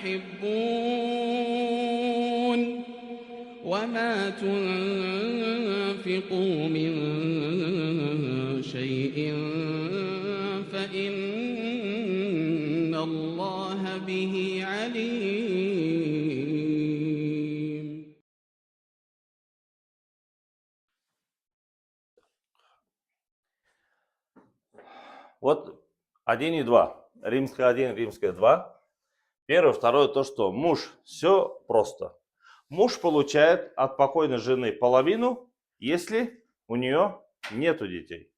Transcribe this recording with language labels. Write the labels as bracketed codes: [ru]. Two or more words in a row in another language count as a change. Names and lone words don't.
[ar] تحبون وما تنفقوا من شيء فإن الله به عليم. [ru] Вот 1 и 2. Римская 1, римская 2. Первое, второе, то, что муж, все просто. Муж получает от покойной жены половину, если у нее нету детей.